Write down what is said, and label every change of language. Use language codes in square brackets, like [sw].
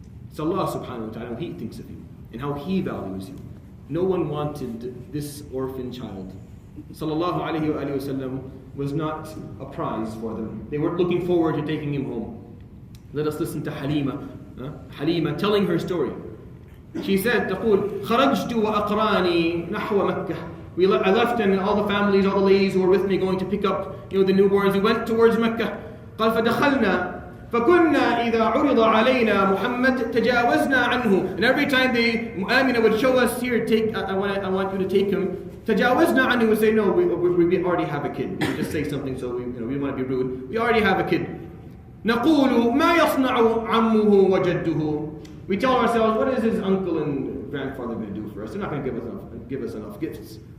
[en] It's Allah subhanahu wa ta'ala how He thinks of you and how He values you. No one wanted this orphan child. Sallallahu alayhi wa sallam was not a prize for them. They weren't looking forward to taking him home. Let us listen to Halima telling her story. She said, [ar] تقول خرجت وأقراني نحو مكة. [en] I left, and all the families, all the ladies who were with me going to pick up the newborns. We went towards Mecca. [ar] قال فدخلنا فكنا إذا عرض علينا محمد تجاوزنا عنه. [en] And every time Amina would show us, here, I want you to take him. [ar] تجاوزنا عنه. [en] We would say, no, we already have a kid. We would just say something so we don't want to be rude. We already have a kid. [ar] نقول ما يصنع عمه وجده. [en] We tell ourselves, what is his uncle and grandfather going to do for us? They're not going to give us enough gifts.